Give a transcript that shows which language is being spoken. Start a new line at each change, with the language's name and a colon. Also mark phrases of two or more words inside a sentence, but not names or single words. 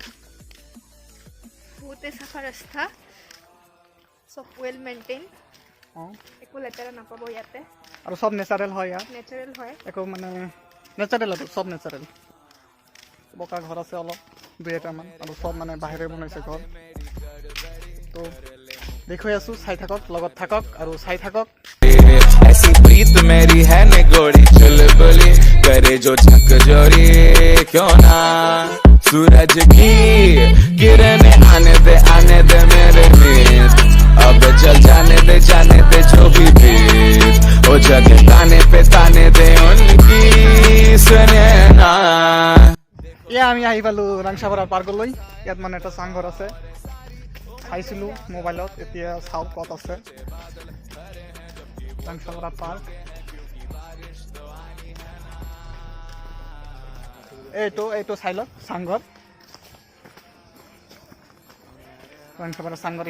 Assamese: বহুতে চাফা ৰাস্তা, চব
English: well maintain,
Assamese: একো লেতেৰা নাপাব ইয়াতে। আৰু চব নেচাৰেল হয় ইয়াত, নেচাৰেল হয়। একো মানে নেচাৰেল আৰু চব নেচাৰেল। পকা ঘৰ আছে অলপ, 2-3টামান, আৰু চব মানে বাহিৰে বনাইছে ঘৰ। তো দেখুৱাই আছোঁ, চাই থাকক, লগত থাকক আৰু চাই থাকক।
Hindi: ऐसी प्रीत मेरी है निगोड़ी चुलबुली, करे जो झकझोरी क्यों ना। सूरज की किरणें आने दे मेरे मित्र। अब चल जाने दे जो भी बीत, वो जगह ताने दे उनकी सुने ना।
Assamese: এয়া আমি আহি পালোঁ ৰাংচাপাৰা পাৰ্কলৈ। ইয়াত মানে এটা চাংঘৰ আছে, চাইছিলোঁ মোবাইলত। এতিয়া চাওক ক'ত আছে ৰাংচাপাৰা পাৰ্ক। এইটো চাই লওক চাংঘৰ, ৰাংচাপাৰা চাংঘৰ।